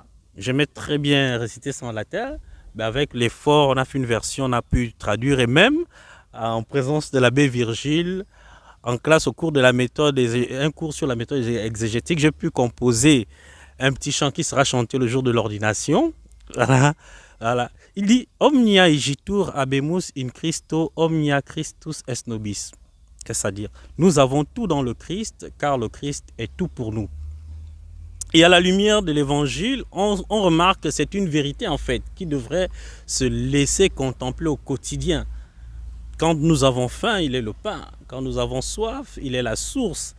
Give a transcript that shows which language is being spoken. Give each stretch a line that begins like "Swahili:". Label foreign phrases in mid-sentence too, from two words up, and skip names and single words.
French: J'aimais très bien réciter ça en latin. Mais avec l'effort, on a fait une version, on a pu traduire et même en présence de l'abbé Virgile, en classe au cours de la méthode, un cours sur la méthode exégétique, j'ai pu composer un petit chant qui sera chanté le jour de l'ordination. Voilà. Voilà. Il dit
Latin: « Omnia igitur habemus in Christo, omnia Christus est nobis ».
French: Qu'est-ce que ça veut dire? Nous avons tout dans le Christ, car le Christ est tout pour nous. Et à la lumière de l'évangile, on remarque que c'est une vérité en fait qui devrait se laisser contempler au quotidien. Quand nous avons faim, il est le pain. Quand nous avons soif, il est la source.